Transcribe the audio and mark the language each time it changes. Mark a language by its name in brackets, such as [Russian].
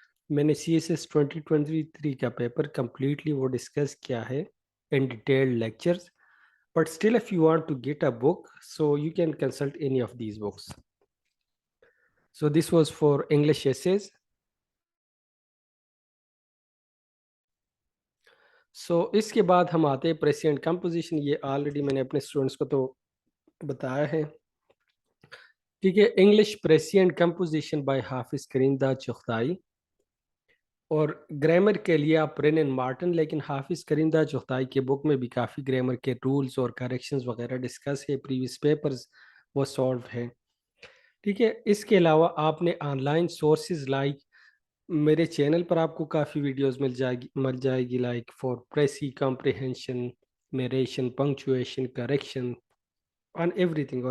[Urdu] میں نے CSS 2023 کا پیپر کمپلیٹلی وہ ڈسکس کیا ہے [English] in detailed lectures. But still, if you want to get a book, so you can consult any of these books. So this was for English essays. [Urdu] So اس کے بعد ہم آتے ہیں پریسینٹ composition. یہ already میں نے اپنے اسٹوڈنٹس کو تو بتایا ہے. ٹھیک ہے, انگلش پریسینٹ کمپوزیشن بائی حافظ کریم دا چغتائی. اور گرامر کے لیے آپ رین اینڈ مارٹن, لیکن حافظ کریم دا چغتائی کے بک میں بھی کافی گرامر کے رولز اور کریکشنز وغیرہ ڈسکس ہے, پریویس پیپرز وہ سالو ہے. ٹھیک ہے, اس کے علاوہ آپ نے آن لائن سورسز لائک میرے چینل پر آپ کو کافی ویڈیوز مل جائے گی like for precis comprehension, narration, punctuation, correction on every thing.